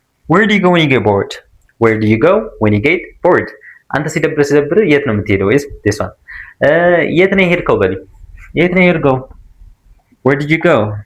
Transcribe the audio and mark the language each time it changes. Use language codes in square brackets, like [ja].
[en] Where do you go when you get bored? Where do you go when you get bored? [am] አንተ ሲደብር የት ነው የምትሄደው [en] is this one. [am] የት ነው የሄድከው በለኝ። [en] Where did you go?